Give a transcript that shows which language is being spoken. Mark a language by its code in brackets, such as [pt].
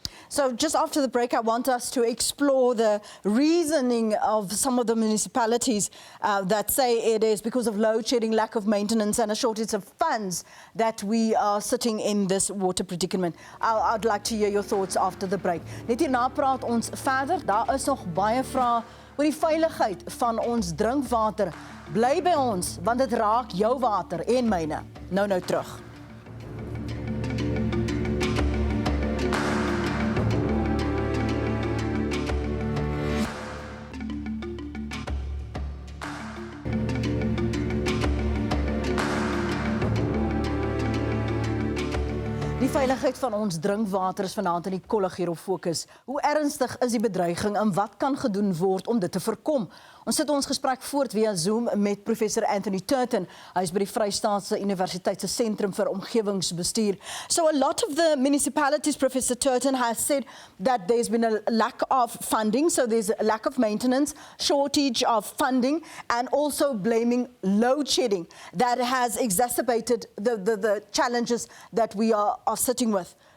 [en] So just after the break, I want us to explore the reasoning of some of the municipalities that say it is because of load shedding, lack of maintenance and a shortage of funds that we are sitting in this water predicament. I'd like to hear your thoughts after the break. [af] Net hierna praat ons verder. Daar is nog baie vrae oor die veiligheid van ons drinkwater. Bly by ons, want dit raak jou water en myne. Nou terug. Die veiligheid van ons drinkwater is vanaand in die kollig hier op Fokus. Hoe ernstig is die bedreiging en wat kan gedoen word om dit te voorkom? Ons sit ons gesprek voort via Zoom met professor Anthony Turton. Hy is by die Vrystaatse Universiteit se Sentrum vir Omgewingsbestuur. [en] So a lot of the municipalities, Professor Turton, has said that there's been a lack of funding, so there's a lack of maintenance, shortage of funding, and also blaming load shedding that has exacerbated the challenges that we are sitting with.